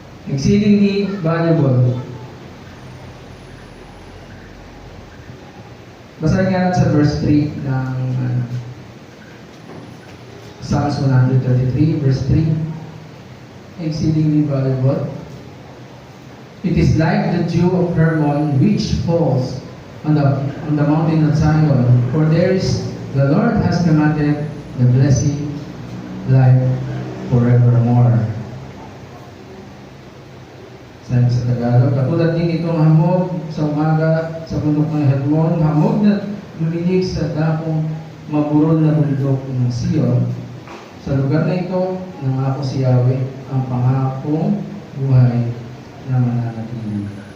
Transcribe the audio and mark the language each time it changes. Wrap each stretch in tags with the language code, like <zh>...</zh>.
<en>Exceedingly valuable.</en> <tl>Basahin nga natin sa verse 3 ng Psalms 133, verse 3.</tl> <en>Exceedingly valuable. It is like the dew of Hermon which falls on the mountain of Zion. For the Lord has commanded the blessing, life forevermore.</en> <tl>Sabi sa Tagalog, katulad din itong hamog sa umaga sa bundok ng Hermon, hamog na lumilig sa dakong maburol na bundok ng Sion. Sa lugar na ito, nangako si Yahweh ang pangakong buhay na mananatili.</tl>